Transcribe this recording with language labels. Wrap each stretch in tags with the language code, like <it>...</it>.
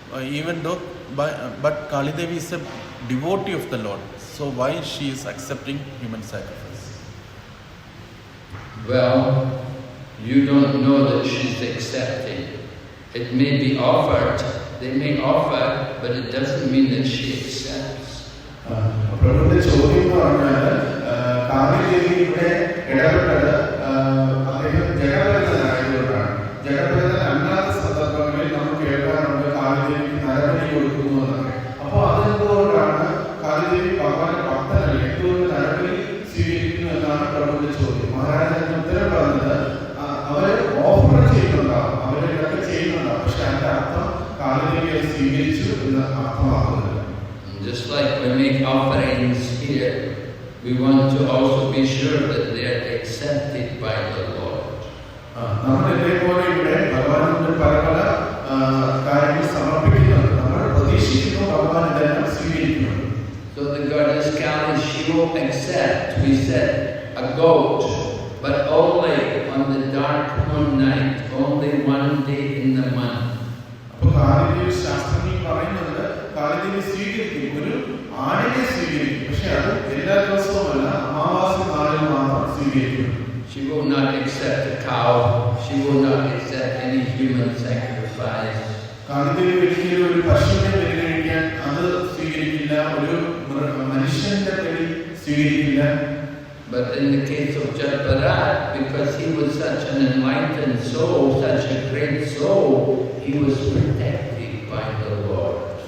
<en>Even though, but Kali Devi is a devotee of the Lord. So why she is accepting human sacrifice? Well, you don't know that she's accepting. It may be offered. They may offer, but it doesn't mean that she accepts.</en> <ml>പ്രഭുവിന്റെ ചോദ്യം എന്ന് പറഞ്ഞാൽ കാളി ദേവി ഇവിടെ ഇടപെട്ടത് അദ്ദേഹം ജഡഭരതനായതുകൊണ്ടാണ്. ജഡഭരതനല്ലാത്ത സന്ദർഭങ്ങളിൽ നമ്മൾ കേൾക്കാറുണ്ട് കാളി ദേവിക്ക് നരബലി കൊടുക്കുന്നു എന്നൊക്കെ. അപ്പോൾ അതെന്തുകൊണ്ടാണ് കാളി ദേവി ഭഗവാന്റെ ഭക്തനല്ല, എന്തുകൊണ്ട് നരബലി സ്വീകരിക്കുന്നു എന്നാണ് പ്രഭുവിന്റെ ചോദ്യം. മഹാരാജാവിന് ഉത്തരം പറഞ്ഞത് അവര് ഓഫർ ചെയ്യുന്നുണ്ടാവും, അവരിതൊക്കെ ചെയ്യുന്നുണ്ടാവും, പക്ഷെ അതിന്റെ അർത്ഥം കാളി ദേവിയെ സ്വീകരിച്ചു എന്ന് അർത്ഥമാക്കുന്നില്ല.</ml> <en>Just like we make offerings here, we want to also be sure that they are accepted by the Lord.</en> <ml>നമ്മൾ ഇതേപോലെ ഇവിടെ ഭഗവാന്റെ പല പല കാര്യങ്ങൾ സമർപ്പിക്കുന്നുണ്ട്. നമ്മൾ പ്രതീക്ഷിക്കുന്നു ഭഗവാൻ ഇതെല്ലാം സ്വീകരിക്കുന്നു.</ml> <en>So the goddess Kali, she will accept, we said, a goat, but only on the dark moon night, only one day in the month.</en> <ml>അപ്പോൾ കാളിദേവി ശാസ്ത്രജ്ഞർ പറയുന്നത് കാളിദേവി സ്വീകരിക്കും, ഒരു ആടിനെ സ്വീകരിക്കും, പക്ഷെ അത് എല്ലാ ദിവസവുമല്ല, അമാവാസി നാളിൽ മാത്രം സ്വീകരിക്കും.</ml> <en>She will not accept a cow. She will not accept any human sacrifice.</en> <ml>Kali Devi ഒരിക്കലും ഒരു പശുവിനെ ബലികഴിക്കാൻ അത് സ്വീകരിക്കില്ല, ഒരു മനുഷ്യന്റെ ബലി സ്വീകരിക്കില്ല.</ml> <en>But in the case of Jadbharat, because he was such an enlightened soul, such a great soul, he was protected by the Lord.</en>